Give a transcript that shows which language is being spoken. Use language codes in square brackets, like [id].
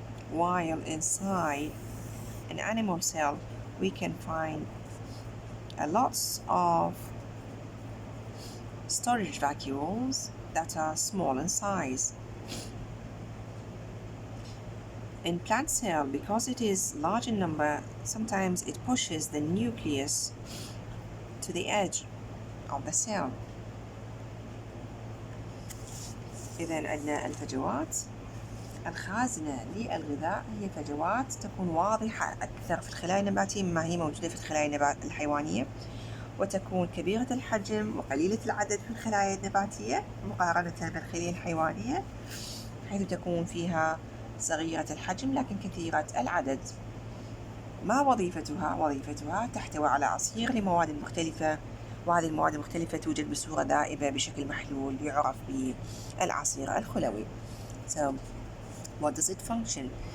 [en] while inside an animal cell we can find lots of storage vacuoles that are small in size. In plant cell, because it is large in number, sometimes it pushes the nucleus to the edge of the cell. [ar] إذن عندنا الفجوات الخازنة للغذاء هي فجوات تكون واضحة أكثر في الخلايا النباتية مما هي موجودة في الخلايا الحيوانية، وتكون كبيرة الحجم وقليلة العدد في الخلايا النباتية مقارنة بالخلايا الحيوانية، حيث تكون فيها صغيرة الحجم لكن كثيرة العدد. ما وظيفتها؟ وظيفتها تحتوي على عصير لمواد مختلفة، وهذه المواد المختلفة توجد بصورة ذائبة بشكل محلول يعرف بالعصير الخلوي. [en] So, what does it function?